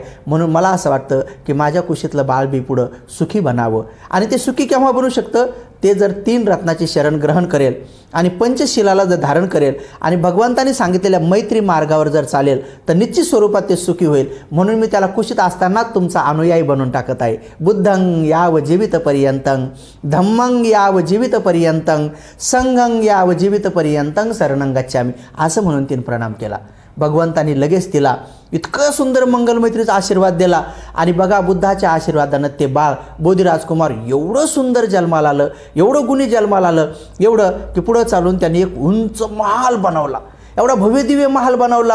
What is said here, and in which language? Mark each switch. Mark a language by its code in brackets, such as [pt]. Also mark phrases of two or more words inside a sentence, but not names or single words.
[mr] म्हणून मला असं वाटतं की माझ्या कुशीतलं बाळ बी पुढं सुखी बनावं. आणि ते सुखी केव्हा बनू शकतं? ते जर 3 रत्नाची शरण ग्रहण करेल आणि पंचशिलाला जर धारण करेल आणि भगवंतांनी सांगितलेल्या मैत्री मार्गावर जर चालेल तर निश्चित स्वरूपात ते सुखी होईल. म्हणून मी त्याला कुशीत असतानाच तुमचा अनुयायी बनवून टाकत आहे. [pi] बुद्धं याव जीवितपर्यंतं, धम्मं याव जीवितपर्यंतं, संघं याव जीवितपर्यंतं शरणं गच्छामि [mr] असं म्हणून तिने प्रणाम केला. भगवंतांनी लगेच तिला इतकं सुंदर मंगलमैत्रीचा आशीर्वाद दिला आणि बघा बुद्धाच्या आशीर्वादानं ते बाळ बोधी राजकुमार एवढं सुंदर जन्माला आलं, एवढं गुणी जन्माला आलं, एवढं की पुढं चालून त्यांनी एक उंच महाल बनवला, एवढा भव्यदिव्य महाल बनवला.